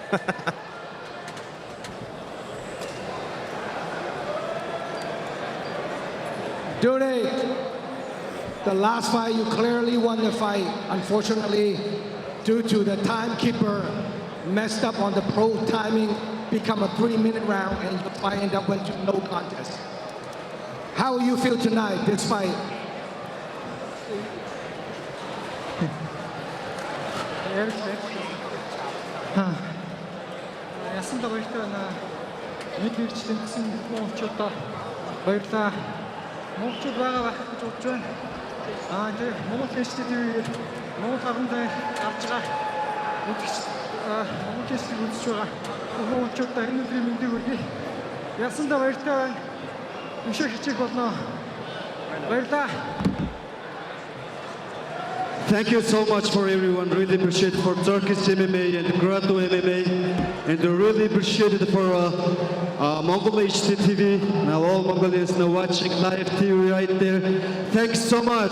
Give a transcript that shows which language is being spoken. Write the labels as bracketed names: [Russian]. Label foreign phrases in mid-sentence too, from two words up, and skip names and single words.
[English] Dune, the last fight, you clearly won the fight. Unfortunately, due to the timekeeper messed up on the pro timing, become a 3-minute round, and the fight ended up went to no contest. How you feel tonight, this fight? [Mongolian] Ясандаа баяртай байна. Нэг нэгчлэн гэсэн монголчуудаа баярлалаа. Монголчууд байгаа байх гэж бодож байна. Тэгээ Монгол HTV-ээр Монгол гарамтай авч байгаа үзэгч Монгол HTV үзэж байгаа монголчуудаа энэ өдрийн мэндийг хүргэе. Ясандаа баяртай байна. Өшөө хичээх болно. Баярлалаа. [English] Thank you so much for everyone. Really appreciate for Turkish MMA and Grado MMA, and really appreciate it for Mongol HTV. Now all Mongolians now watching live TV right there. Thanks so much.